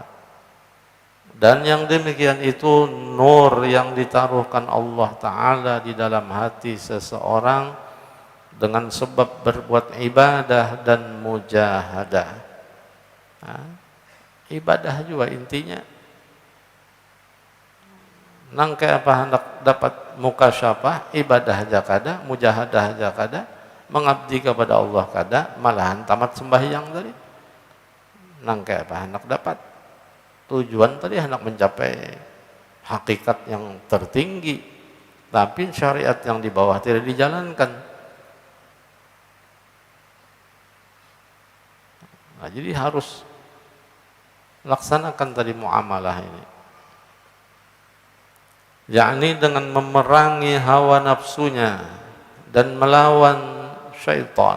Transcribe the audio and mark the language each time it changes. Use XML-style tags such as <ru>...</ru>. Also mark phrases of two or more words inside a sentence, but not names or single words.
<id>Dan yang demikian itu nur yang ditaruhkan Allah Ta'ala di dalam hati seseorang dengan sebab berbuat ibadah dan mujahadah. Ibadah juga intinya.</id> <bjn>Nangke apa hendak dapat mukasyafah, ibadah aja kada, mujahadah aja kada, mengabdi kepada Allah kada, malahan tamat sembahyang tadi. Nangke apa hendak dapat.</bjn> <id>Tujuan tadi hendak mencapai hakikat yang tertinggi, tapi syariat yang di bawah tidak dijalankan. Nah, jadi harus laksanakan tadi muamalah ini, yakni dengan memerangi hawa nafsunya dan melawan syaitan.</id>